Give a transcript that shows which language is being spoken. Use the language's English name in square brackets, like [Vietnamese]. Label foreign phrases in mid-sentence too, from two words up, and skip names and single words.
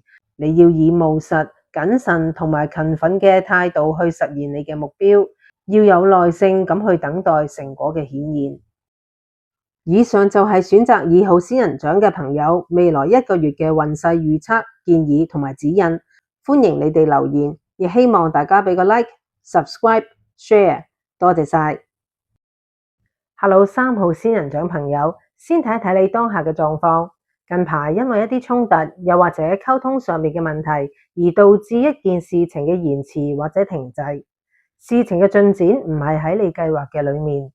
[Cantonese] 你要以務實、謹慎同埋勤奮嘅態度去實現你嘅目標，要有耐性咁去等待成果嘅顯現。以上就係選擇2號仙人掌嘅朋友未來1個月嘅運勢預測、建議同埋指引。歡迎你哋留言，亦希望大家俾個 [English] like、subscribe、share， [Cantonese] 多謝晒。Hello， 3號仙人掌朋友，先睇一睇你當下嘅狀況。近排因為一啲衝突，又或者溝通上面嘅問題，而導致一件事情嘅延遲或者停滯。事情嘅進展唔係喺你計劃嘅裏面。